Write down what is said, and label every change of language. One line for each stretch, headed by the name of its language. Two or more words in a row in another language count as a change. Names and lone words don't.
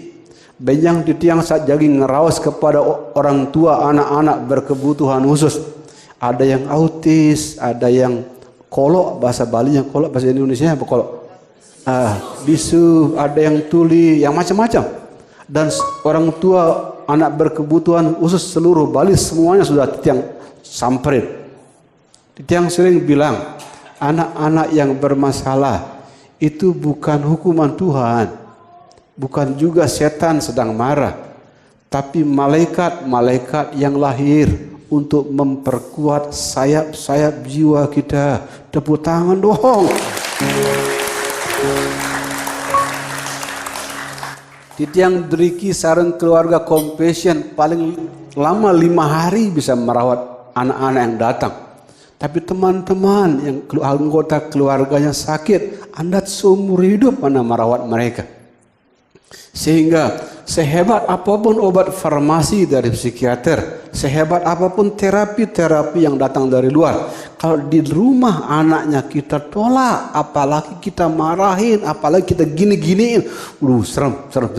Balinese: Benjang Titiang
Indonesian: saat jadi ngerawas kepada orang tua anak-anak berkebutuhan khusus. Ada yang autis, ada yang kolok, bahasa Bali yang kolok, bahasa Indonesia apa kolok? Bisu, ada yang tuli, yang macam-macam. Dan orang tua anak berkebutuhan khusus seluruh Bali semuanya sudah Titiang samperin. Titiang sering bilang, anak-anak yang bermasalah itu bukan hukuman Tuhan. Bukan juga setan sedang marah, tapi malaikat-malaikat yang lahir untuk memperkuat sayap-sayap jiwa kita. Tepuk tangan dong.
Balinese: Titiang Driki sareng
Indonesian: keluarga Compassion paling lama 5 hari bisa merawat anak-anak yang datang. Tapi teman-teman yang anggota keluarganya sakit, Anda seumur hidup Anda merawat mereka. Sehingga sehebat apapun obat farmasi dari psikiater, sehebat apapun terapi-terapi yang datang dari luar, kalau di rumah anaknya kita tolak, apalagi kita marahin, apalagi kita gini-giniin, serem.